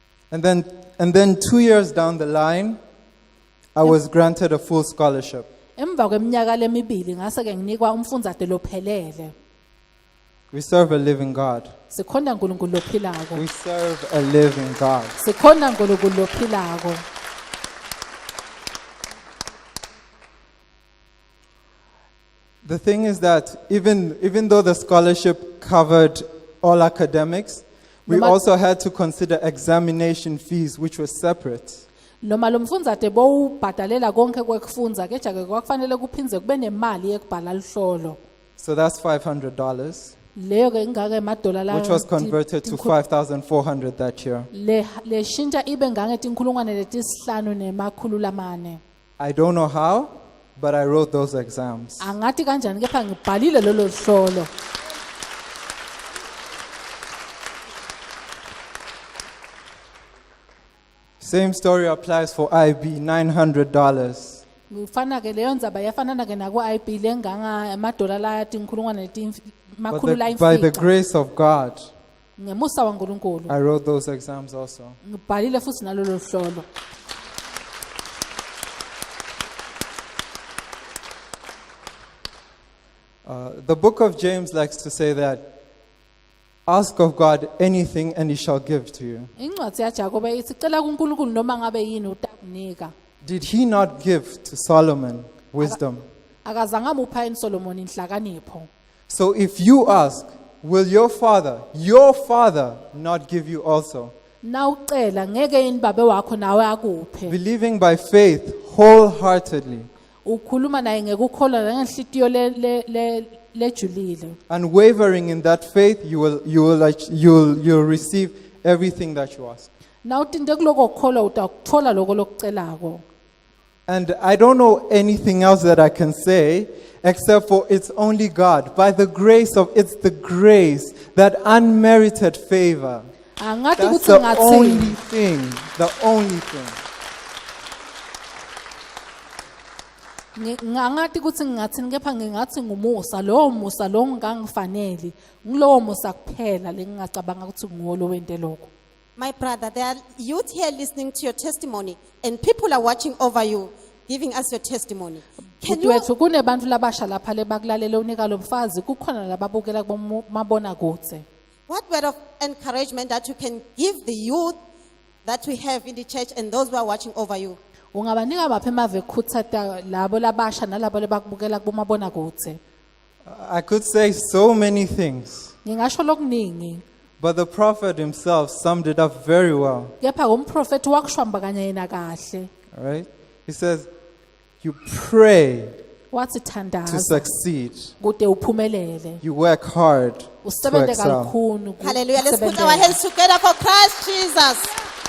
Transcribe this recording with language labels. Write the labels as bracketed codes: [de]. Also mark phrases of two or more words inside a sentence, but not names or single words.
[en] And then 2 years down the line, I was granted a full scholarship. [ss] Emva kweminyaka lemibili ngase ke nginikwa umfundzate lophelele. [en] We serve a living God. [ss] Sikhonda uNkulunkulu lophilako. [en] We serve a living God. [ss] Sikhonda uNkulunkulu lophilako. [en] The thing is that even though the scholarship covered all academics, we [ss] Noma- [en] also had to consider examination fees, which were separate. [ss] Noma lo mfundzate bowubhadalela konke kwekufundza keja ke kwakufanele kuphinze kube nemali yekubhala lihlolo. [en] So that's $500, [ss] Leyo ke ingake emadollar [en] which was converted to 5,400 that year. [ss] le shintsha ibe ngange tinkhulungwane letisihlanu nemakhulu lamane. [en] I don't know how, but I wrote those exams. [ss] Angathi kanjani kepha ngibhalile lolo hlolo. [en] Same story applies for IB, $900. [ss] Ngifana ke leyo ndzaba yafanana ke naku IB lenganga emadollar la tinkhulungwane makhulu la [en] By the [ss] imfica. [en] grace of God, [ss] Ngemusa waNkulunkulu [en] I wrote those exams also. [ss] ngibhalile futhi nalolo hlolo. [en] The book of James likes to say that, ask of God anything and he shall give to you. [ss] Incwadi yaJakobe ithi cela kuNkulunkulu noma ngabe yini utakunika. [en] Did he not give to Solomon wisdom? [ss] Akazange amupha uSolomon inhlakanipho. [en] So if you ask, will your father not give you also? [ss] Na ucela ngeke yini babe wakho nawe akuphe. [en] Believing by faith wholeheartedly, [ss] Ukhuluma naye ngekukholwa ngenhlitiyo lejulile. [en] unwavering in that faith, you'll receive everything that you ask. [ss] Na utinde kuloko kukholwa utakuthola lokho lokucelako. [en] And I don't know anything else that I can say except for it's only God. It's the grace, that unmerited favor. [ss] Angathi [en] That's [ss] kuthi [en] the only [ss] ngathi [en] thing. The only thing. [ss] angathi kuthi ngathi kepha ngingathi ngumusa lowo musa lo ngangifanele ngilowo musa kuphela lengingacabanga ukuthi nguwo lo wente lokho. [en] My brother, there are youth here listening to your testimony, and people are watching over you, giving us your testimony. Can [ss] Kuthi [en] you, [ss] wethu kunebantu labasha lapha lebakulalela unika lo mfazi kukhona lababukela kumabona kudze. [en] what word of encouragement that you can give the youth that we have in the church and those who are watching over you? [ss] Ungabanika baphi emave ekhuthata labo labasha nalabo lebakubukela kumabona kudze. [en] I could say so many things, [ss] Ngingasho lokuningi [en] but the prophet himself summed it up very well. [ss] kepha umprofeti wakushwambakanya yena kahle. [en] All right? He says, you pray [ss] Wathi [en] to [ss] thandaza [en] succeed. [ss] kude uphumelele. [en] You work hard to [ss] Usebente [en] excel. [ss] kalukhuni. [en] Hallelujah. Let's put [ss] ukusebentela. [en] our hands together for Christ Jesus.